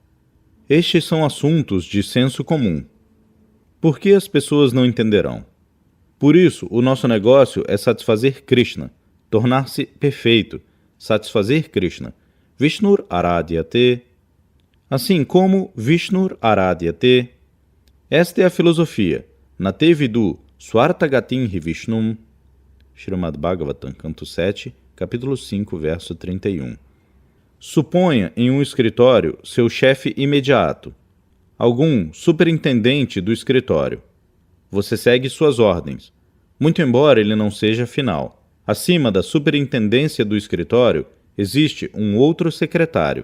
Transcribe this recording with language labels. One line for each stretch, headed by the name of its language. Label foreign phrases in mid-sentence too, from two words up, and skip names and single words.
Portuguese: Estes são assuntos de senso comum. Por que as pessoas não entenderão? Por isso, o nosso negócio é satisfazer Krishna, tornar-se perfeito, satisfazer Krishna.
Sanskrit: Vishnur Aradyate.
Portuguese: Assim como
Sanskrit: Vishnur Aradyate.
Portuguese: Esta é a filosofia.
Sanskrit: Nate vidu Swartagatim hi Vishnum.
Portuguese: Srimad Bhagavatam, canto 7, capítulo 5, verso 31. Suponha em um escritório seu chefe imediato, algum superintendente do escritório. Você segue suas ordens, muito embora ele não seja final. Acima da superintendência do escritório existe um outro secretário.